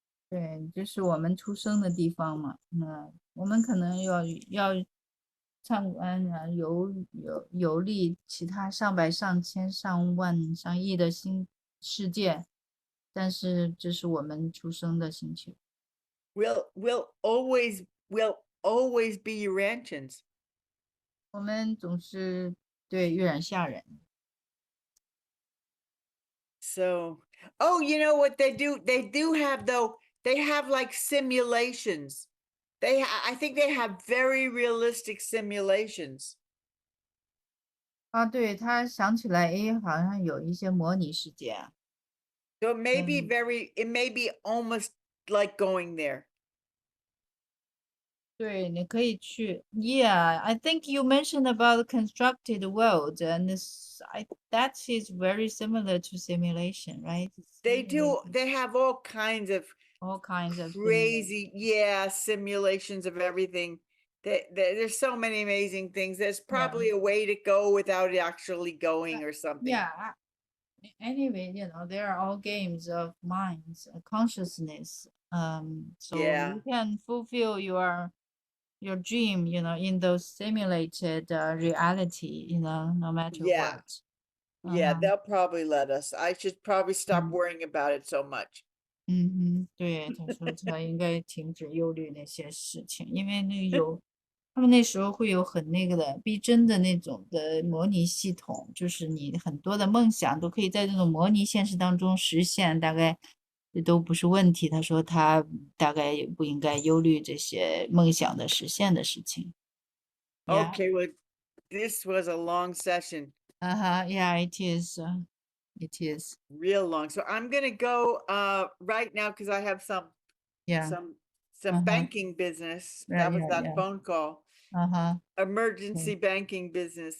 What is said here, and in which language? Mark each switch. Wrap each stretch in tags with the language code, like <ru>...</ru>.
<zh>对，这是我们出生的地方嘛。我们可能要参观游历其他上百上千上万上亿的新世界，但是这是我们出生的星球。</zh> <en>We'll always be Urantians.</en> <zh>我们总是对月亮下人。</zh> <en>So, you know what they do? They do have though. They have like simulations. I think they have very realistic simulations.</en> <zh>对，他想起来，好像有一些模拟世界。</zh> <en>So it may be almost like going there.</en> <zh>对，你可以去。</zh> <en>Yeah, I think you mentioned about constructed world, and that is very similar to simulation, right? They do. They have all kinds of crazy, simulations of everything. There's so many amazing things. There's probably a way to go without actually going or something. Yeah. Anyway, they are all games of minds, consciousness. So you can fulfill your dream, in those simulated reality, no matter what. Yeah, they'll probably let us. I should probably stop worrying about it so much.</en> <zh>对，他说他应该停止忧虑那些事情，因为他们那时候会有很逼真的那种的模拟系统，就是你很多的梦想都可以在这种模拟现实当中实现，大概这都不是问题。他说他大概也不应该忧虑这些梦想的实现的事情。</zh> <en>Okay, well, this was a long session. Yeah, it is. It is real long. So I'm gonna go right now because I have some banking business. That was that phone call. Emergency banking business.</en>